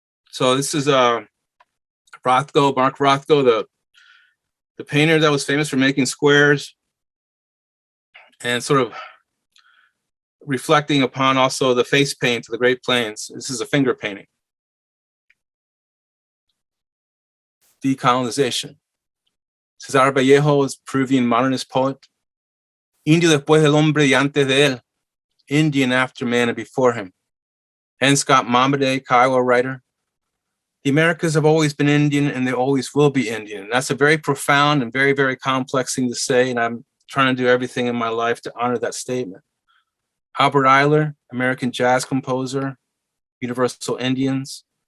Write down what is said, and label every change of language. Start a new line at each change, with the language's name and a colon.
English: So this is Mark Rothko, the painter that was famous for making squares, and sort of reflecting upon also the face paint of the Great Plains. This is a finger painting. Decolonization. Cesar Vallejo is Peruvian modernist poet.
Spanish: Indio después del hombre y antes de él.
English: Indian after man and before him. N. Scott Mombade, Kiowa writer. The Americas have always been Indian and they always will be Indian. That's a very profound and very, very complex thing to say, and I'm trying to do everything in my life to honor that statement. Albert Ayler, American jazz composer, Universal Indians.